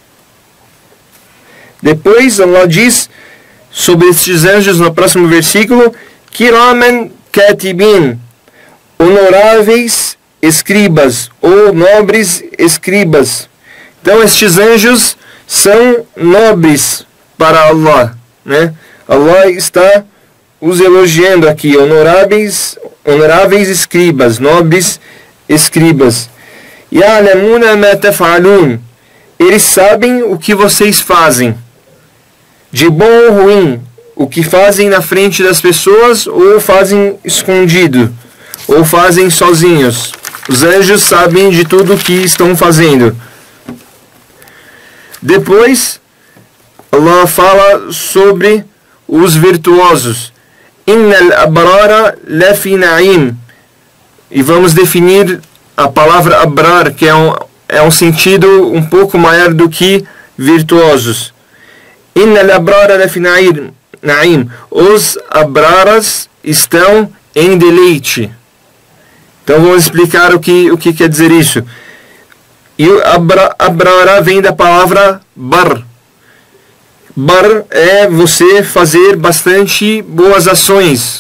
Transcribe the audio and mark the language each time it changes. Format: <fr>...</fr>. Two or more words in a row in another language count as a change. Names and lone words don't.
<pt>Depois Allah diz sobre estes anjos no próximo versículo:</pt> <ar>كراما كاتبين,</ar> <pt>honoráveis escribas ou nobres escribas. Então estes anjos são nobres para Allah, né? Allah está os elogiando aqui, honoráveis escribas, nobres escribas.</pt> <ar>يعلمون ما تفعلون.</ar> <pt>Eles sabem o que vocês fazem, de bom ou ruim, o que fazem na frente das pessoas ou fazem escondido, ou fazem sozinhos. Os anjos sabem de tudo o que estão fazendo. Depois, Allah fala sobre os virtuosos.</pt> <ar>إن الأبرار لفي نعيم.</ar> <pt>E vamos definir a palavra abrar, que é um sentido um pouco maior do que virtuosos.</pt> <ar>إن الأبرار لفي نعيم.</ar> <pt>Os abraras estão em deleite. Então vamos explicar o que quer dizer isso. E o abrara vem da palavra bar. Bar é você fazer bastante boas ações.</pt>